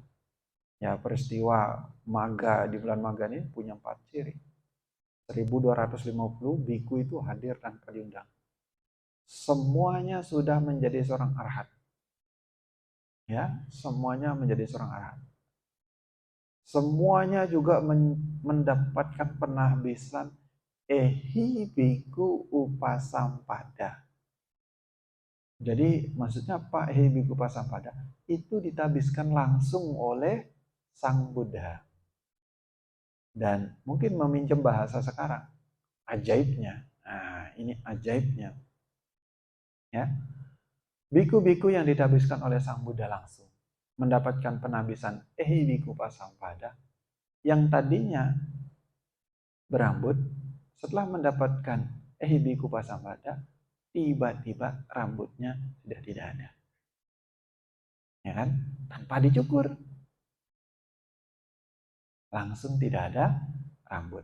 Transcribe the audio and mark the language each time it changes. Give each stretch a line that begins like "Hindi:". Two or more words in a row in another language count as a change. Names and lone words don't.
Indonesian: Ya, peristiwa Maga di bulan Maga ini punya 4 ciri. 1250 biku itu hadir tanpa diundang. Semuanya sudah menjadi seorang arhat. Ya, semuanya menjadi seorang arhat. Semuanya juga mendapatkan penahbisan
Pali: ehi biku upasampada.
Indonesian: Jadi maksudnya apa
Pali: ehi biku upasampada?
Indonesian: Itu ditabiskan langsung oleh Sang Buddha. Dan mungkin meminjam bahasa sekarang, ajaibnya. Nah, ini ajaibnya. Ya. Biku-biku yang ditabiskan oleh Sang Buddha langsung mendapatkan penahbisan
Pali: ehi biku upasampada
Indonesian: yang tadinya berambut, setelah mendapatkan
Pali: ehi biku upasampada,
Indonesian: tiba-tiba rambutnya sudah tidak ada. Ya kan? Tanpa dicukur. Langsung tidak ada rambut.